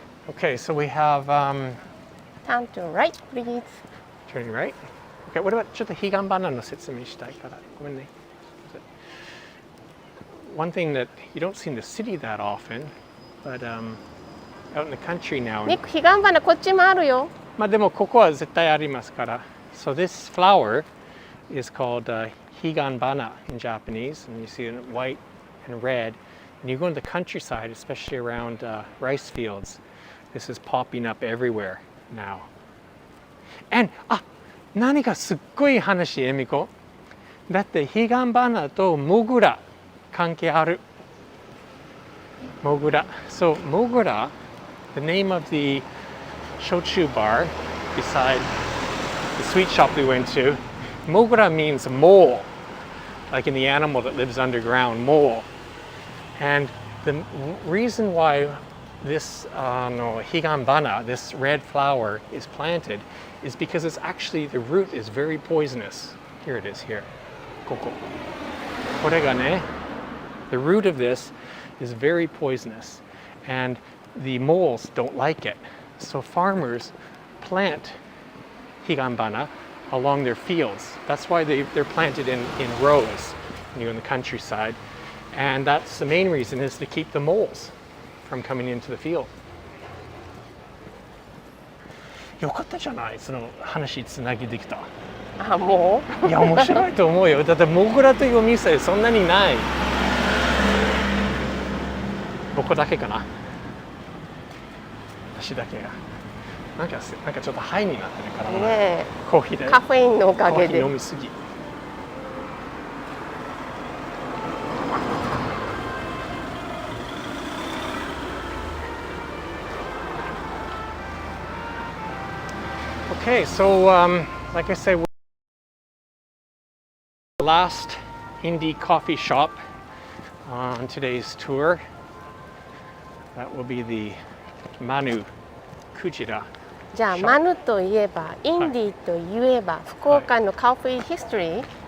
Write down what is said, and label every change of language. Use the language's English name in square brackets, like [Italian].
[English] Okay, so we have Turn to right, please. turning right. Okay, what about [Japanese] ちょっとヒガンバナの説明したいから。ごめんね。 [English] One thing that you don't see in the city that often, but out in the country now. [Japanese] ニック、ヒガンバナこっちもあるよ。まあでもここは絶対ありますから。 [English] So this flower is called Higanbana in Japanese, and you see it in white and red. And you go in the countryside, especially around rice fields. This is popping up everywhere now. [Japanese] And 何かすっごい話、エミコ。だってヒガンバナとモグラ関係ある。モグラ。 [English] So モグラ, the name of the shochu bar beside the sweet shop we went to, Mogura means mole, like in the animal that lives underground, mole. And the reason why this higanbana, this red flower, is planted is because it's actually, the root is very poisonous. Here it is, here. Koko. [Japanese] これがね, [English] the root of this is very poisonous, and the moles don't like it. So farmers plant higanbana along their fields. That's why they're planted in rows in the countryside. And that's the main reason, is to keep the moles from coming into the field. [Japanese] よかったじゃない、その話つなぎできた。あ、もう？いや、面白いと思うよ。だってモグラというお店そんなにない。僕だけかな。私だけが。なんかちょっとハイになってるからね。ね、コーヒーで。カフェインのおかげで。コーヒー飲みすぎ。 [English] Okay, so like I said, the last indie coffee shop on today's tour. That will be the Manu Kujira. [Japanese] じゃあマヌといえば、インディーといえば、福岡のカフェヒストリー。